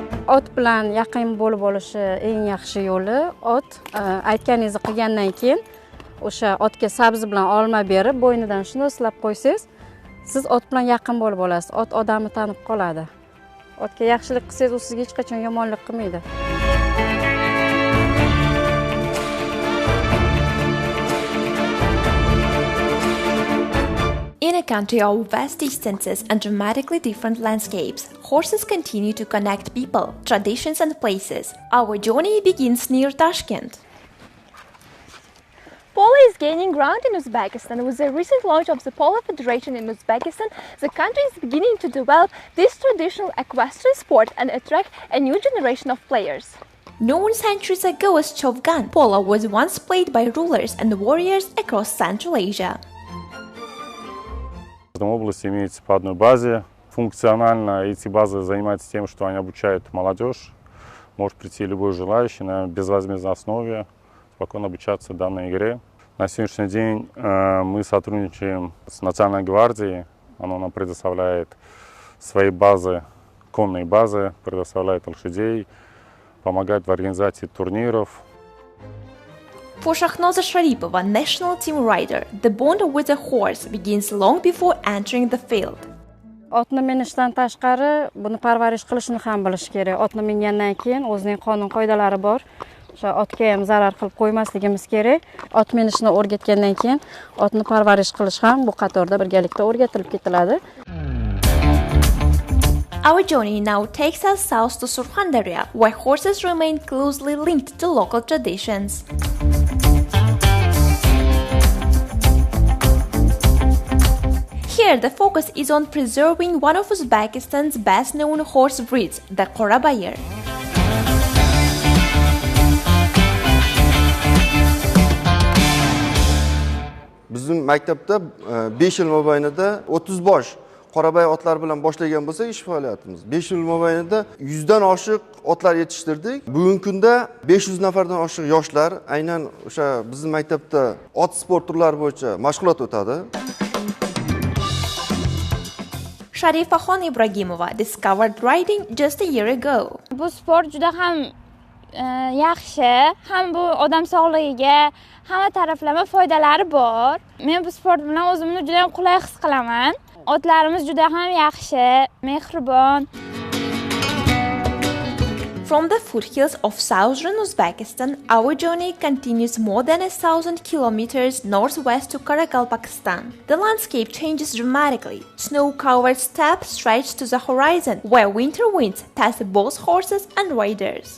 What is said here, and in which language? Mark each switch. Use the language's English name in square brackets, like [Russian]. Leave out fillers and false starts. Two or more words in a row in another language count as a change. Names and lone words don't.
[Uzbek] ot bilan yaqin bo'lib olishi eng yaxshi yo'li ot aytganingizni qilgandan keyin o'sha otga sabzi bilan olma berib bo'ynidan shunday silab qo'ysangiz, siz ot bilan yaqin bo'lib olasiz. Ot odamni tanib qoladi. Otga yaxshilik qilsangiz, u sizga hech qachon yomonlik qilmaydi. [English] In a country of vast distances and dramatically different landscapes, horses continue to connect people, traditions and places. Our journey begins near Tashkent. Polo is gaining ground in Uzbekistan. With the recent launch of the Polo Federation in Uzbekistan, the country is beginning to develop this traditional equestrian sport and attract a new generation of players. Known centuries ago as Chovgan, polo was once played by rulers and warriors across Central Asia. [Russian] В каждой области имеется по одной базе. Функционально эти базы занимаются тем, что они обучают молодежь. Может прийти любой желающий на безвозмездной основе, спокойно обучаться данной игре. На сегодняшний день мы сотрудничаем с Национальной гвардией. Она нам предоставляет свои базы, конные базы, предоставляет лошадей, помогает в организации турниров. [English] For Shahnoza Sharipova, national team rider, the bond with a horse begins long before entering the field. [Uzbek] Otni minishdan tashqari, buni parvarish qilishni ham bilish kerak. Otni mingandan keyin o'zining qonun qoidalari bor. O'sha otga ham zarar qilib qo'ymasligimiz kerak. Ot minishni o'rgatgandan keyin otni parvarish qilish ham bu qatorda birgalikda o'rgatilib ketiladi. [English] Our journey now takes us south to Surxondaryo, where horses remain closely linked to local traditions. Here, the focus is on preserving one of Uzbekistan's best-known horse breeds, the Qorabayir. [Uzbek] Bizim maktabda 5 yil mobaynida 30 bosh Qorabay otlar bilan boshlagan bo'lsak ish faoliyatimiz. 5 yil mobaynida 100 dan oshiq otlar yetishtirdik. Bugungi kunda 500 nafardan oshiq yoshlar aynan o'sha bizning maktabda ot sport turlari bo'yicha mashg'ulot o'tadi. [English] Sharifaxon Ibragimova discovered riding just a year ago. [Uzbek] Bu sport juda ham yaxshi, ham bu odam sog'ligiga hamma taraflama foydalari bor. Men bu sport bilan o'zimni juda ham qulay his qilaman. Otlarimiz juda ham yaxshi, mehribon. [English] From the foothills of southern Uzbekistan, our journey continues more than 1,000 kilometers northwest to Karakalpakstan. The landscape changes dramatically. Snow-covered steppes stretch to the horizon, where winter winds test both horses and riders.